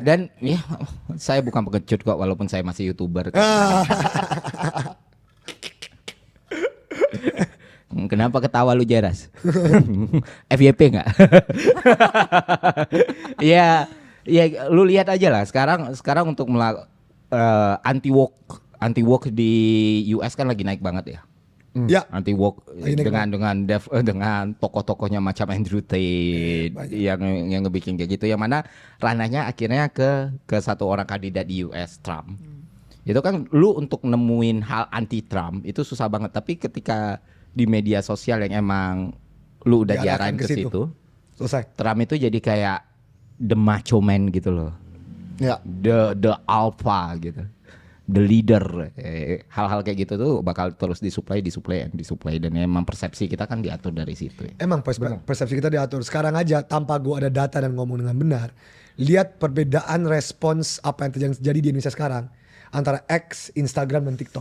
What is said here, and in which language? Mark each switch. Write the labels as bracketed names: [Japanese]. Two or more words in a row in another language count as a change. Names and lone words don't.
[Indonesian] Dan ya saya bukan pengecut kok walaupun saya masih YouTuber. Kenapa ketawa lu Jeras? FYP nggak? Ya, ya lu lihat aja lah. Sekarang untuk anti woke di US kan lagi naik banget ya. Ya. Anti woke Lagi naik dengan tokoh-tokohnya macam Andrew Tate yang ngebikin kayak gitu, yang mana ranahnya akhirnya ke satu orang kandidat di US, Trump. Itu kan lu untuk nemuin hal anti Trump itu susah banget, tapi ketika di media sosial yang emang lu udah Diarahkan diarahin ke ke situ. situ, Selesai. Trump itu jadi kayak [English] the macho man [Indonesian] gitu loh. Ya. [English] The alpha gitu, the leader. [Indonesian] Hal-hal kayak gitu tuh bakal terus disuplai dan emang persepsi kita kan diatur dari situ ya. Emang persepsi kita diatur. Sekarang aja tanpa gua ada data dan ngomong dengan benar, lihat perbedaan respons apa yang terjadi di Indonesia sekarang antara X, Instagram dan TikTok.